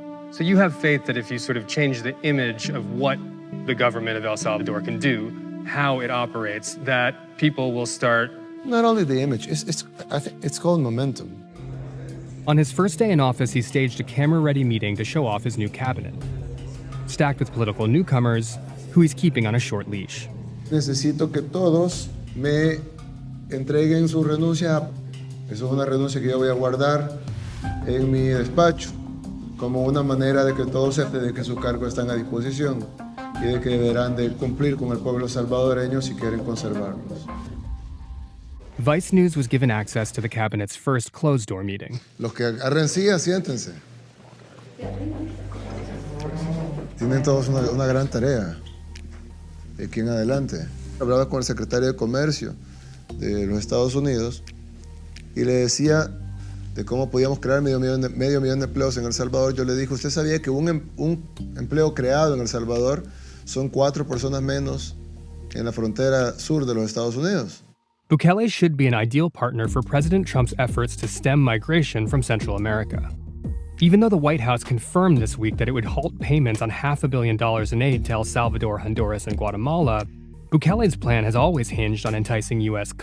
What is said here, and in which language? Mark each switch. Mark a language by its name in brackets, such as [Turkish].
[English] So you have faith that if you sort of change the image of what the government of El Salvador can do, how it operates, that people will start... Not only the image, I think it's called momentum. On his first day in office, he staged a camera-ready meeting to show off his new cabinet, stacked with political newcomers who he's keeping on a short leash. [Spanish] Necesito que todos me entreguen su renuncia. Eso es una renuncia que yo voy a guardar en mi despacho como una manera de que todos sepan de que sus cargos están a disposición y de que deberán de cumplir con el pueblo salvadoreño si quieren conservarlos. [English] Vice News was given access to the cabinet's first closed-door meeting. [Spanish] Los que agarren sillas, siéntense. Tienen todos una gran tarea de aquí en adelante. Hablaba con el secretario de Comercio de los Estados Unidos y le decía de cómo podíamos crear medio millón de empleos en El Salvador. Yo le dije, ¿usted sabía que un empleo creado en El Salvador son 4 personas menos en la frontera sur de los Estados Unidos? [English] Bukele should be an ideal partner for President Trump's efforts to stem migration from Central America. Even though the White House confirmed this week that it would halt payments on $500 million in aid to El Salvador, Honduras, and Guatemala, Bukele's plan has always hinged on enticing U.S.